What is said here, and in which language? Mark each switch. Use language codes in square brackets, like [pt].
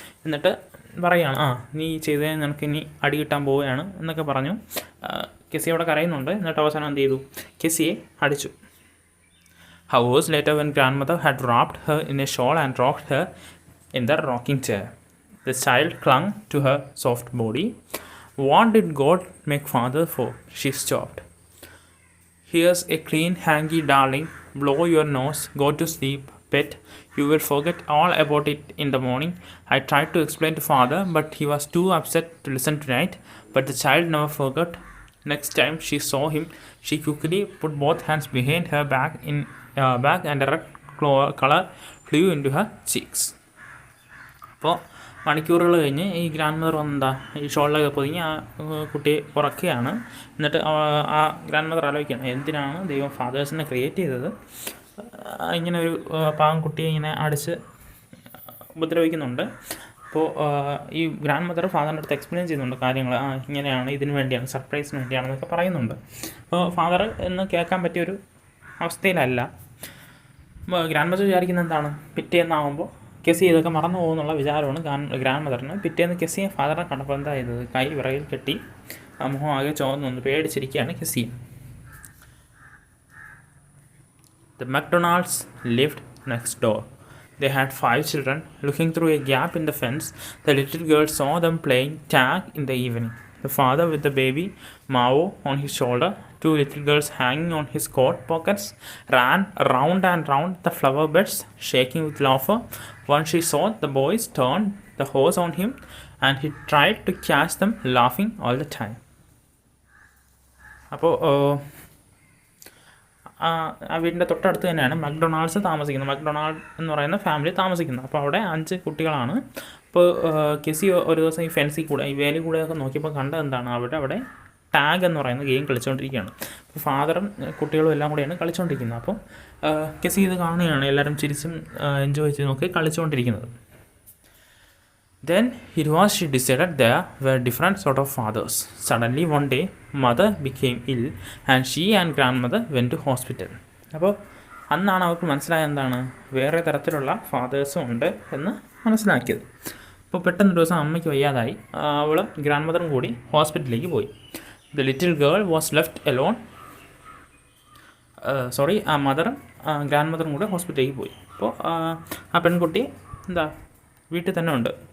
[ml] എന്നിട്ട് പറയുകയാണ്, നീ ചെയ്തതിന് നിനക്ക് ഇനി അടി കിട്ടാൻ പോവുകയാണ് എന്നൊക്കെ പറഞ്ഞു. കെസി അവിടെ കരയുന്നുണ്ട്. എന്നിട്ട് അവസാനം എന്ത് ചെയ്തു, കെസിയെ അടിച്ചു. [en] Hours later, when grandmother had wrapped her in a shawl and rocked her in the rocking chair, the child clung to her soft body. What did God make father for? She sobbed. Here's a clean hanky, darling. Blow your nose. Go to sleep, pet. You will forget all about it in the morning. I tried to explain to father, but he was too upset to listen tonight. But the child never forgot. Next time she saw him, she quickly put both hands behind her back and a red color flew into her cheeks. [ml] അപ്പോൾ മണിക്കൂറുകൾ കഴിഞ്ഞ് ഈ grand mother വന്നെന്താ ഈ ഷോളിലൊക്കെ പൊതിഞ്ഞ് ആ കുട്ടിയെ ഉറക്കുകയാണ്. എന്നിട്ട് ആ ഗ്രാൻഡ് മദർ ആലോചിക്കുകയാണ്, എന്തിനാണ് ദൈവം ഫാദേഴ്സിനെ ക്രിയേറ്റ് ചെയ്തത്, ഇങ്ങനെ ഒരു പാവം കുട്ടിയെ ഇങ്ങനെ അടിച്ച് ഉപദ്രവിക്കുന്നുണ്ട്. അപ്പോൾ ഈ ഗ്രാൻഡ് മദർ ഫാദറിൻ്റെ അടുത്ത് എക്സ്പ്ലെയിൻ ചെയ്യുന്നുണ്ട് കാര്യങ്ങൾ, ഇങ്ങനെയാണ്, ഇതിന് വേണ്ടിയാണ്, സർപ്രൈസിന് വേണ്ടിയാണെന്നൊക്കെ പറയുന്നുണ്ട്. അപ്പോൾ ഫാദർ എന്ന് കേൾക്കാൻ പറ്റിയൊരു അവസ്ഥയിലല്ല. ഗ്രാൻഡ് മദർ വിചാരിക്കുന്നത് എന്താണ്, പിറ്റേന്നാകുമ്പോൾ കെസി ഇതൊക്കെ മറന്നു പോകുന്നുള്ള വിചാരമാണ് ഗ്രാൻഡ് മദറിന്. പിറ്റേന്ന് കെസിയെ ഫാദറിനെ കണ്ടപ്പോൾ എന്താ ചെയ്തത്, കൈ വിറയിൽ കെട്ടി മുഖം ആകെ ചുവന്നു പേടിച്ചിരിക്കുകയാണ് KC. [en] The McDonald's lived next door. They had 5 children. Looking through a gap in the fence, the little girl saw them playing tag in the evening. The father with the baby Mao on his shoulder, 2 little girls hanging on his coat pockets, ran round and round the flower beds, shaking with laughter. Once she saw the boys turned the hose on him, and he tried to catch them, laughing all the time. [ml] അപ്പോൾ ആ വീടിൻ്റെ തൊട്ടടുത്ത് തന്നെയാണ് McDonald's താമസിക്കുന്നത്. McDonald എന്ന് പറയുന്ന family താമസിക്കുന്നത്. അപ്പോൾ അവിടെ 5 കുട്ടികളാണ്. അപ്പോൾ കെസി ഒരു ദിവസം ഈ ഫെൻസിൽ കൂടെ, ഈ വേലി കൂടെയൊക്കെ നോക്കിയപ്പോൾ കണ്ടത് എന്താണ്, അവിടെ ടാഗ് എന്ന് പറയുന്ന ഗെയിം കളിച്ചുകൊണ്ടിരിക്കുകയാണ്. അപ്പോൾ ഫാദറും കുട്ടികളും എല്ലാം കൂടെയാണ് കളിച്ചുകൊണ്ടിരിക്കുന്നത്. അപ്പോൾ കെസി ഇത് കാണുകയാണ്, എല്ലാവരും ചിരിച്ചും എൻജോയ് ചെയ്ത് നോക്കി കളിച്ചുകൊണ്ടിരിക്കുന്നത്. [en] Then it was she decided there were different sort of fathers. Suddenly one day mother became ill and she and grandmother went to hospital. [ml] അപ്പോൾ അന്നാണ് അവർക്ക് മനസ്സിലായത് എന്താണ്, വേറെ തരത്തിലുള്ള ഫാദേഴ്സും ഉണ്ട് എന്ന് മനസ്സിലാക്കിയത്. അപ്പോൾ പെട്ടെന്നൊരു ദിവസം അമ്മയ്ക്ക് വയ്യാതായി, അവളും ഗ്രാൻഡ് മദറും കൂടി ഹോസ്പിറ്റലിലേക്ക് പോയി. [en] The little girl was left alone. [ml] ആ മദറും ഗ്രാൻഡ് മദറും കൂടെ ഹോസ്പിറ്റലിലേക്ക് പോയി. അപ്പോൾ ആ പെൺകുട്ടി എന്താ വീട്ടിൽ തന്നെ ഉണ്ട്.